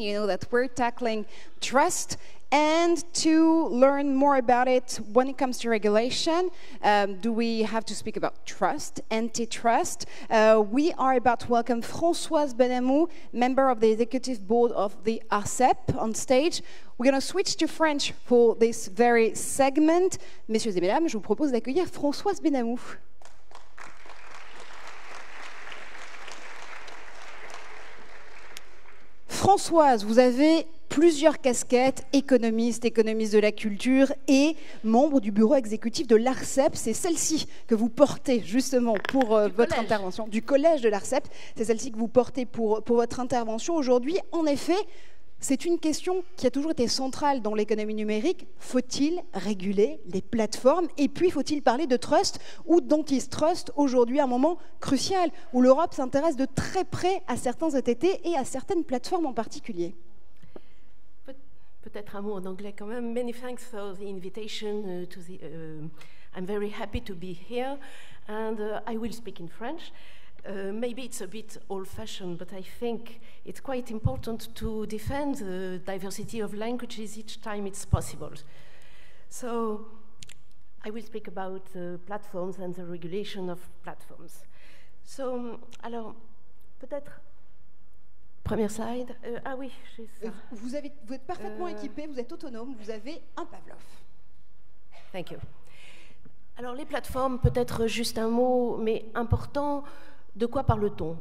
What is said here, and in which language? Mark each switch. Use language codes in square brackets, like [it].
[en] You know that we're tackling trust, and to learn more about it when it comes to regulation, do we have to speak about trust, antitrust? We are about to welcome Françoise Benamou, member of the executive board of the ARCEP, on stage. We're going to switch to French for this very segment. [fr] Messieurs et mesdames, je vous propose d'accueillir Françoise Benamou. Françoise, vous avez plusieurs casquettes, économiste de la culture et membre du bureau exécutif de l'ARCEP. C'est celle-ci que vous portez justement pour votre intervention, du collège de l'ARCEP. C'est celle-ci que vous portez pour votre intervention aujourd'hui. En effet, c'est une question qui a toujours été centrale dans l'économie numérique. Faut-il réguler les plateformes? Et puis, faut-il parler de trust ou d'antitrust aujourd'hui, à un moment crucial où l'Europe s'intéresse de très près à certains ETT et à certaines plateformes en particulier? Peut-être un mot en anglais quand même. [en] Many thanks for the invitation to the. I'm very happy to be here, and I will speak in French. Maybe it's a bit old-fashioned, but I think it's quite important to defend the diversity of languages each time it's possible. So I will speak about platforms and the regulation of platforms. [fr] So, alors, peut-être, première slide. Ah oui, j'ai ça. Vous êtes parfaitement équipé, vous êtes autonome, vous avez un Pavlov. [en] Thank you. [fr] Alors, les plateformes, peut-être juste un mot, mais important. De quoi parle-t-on?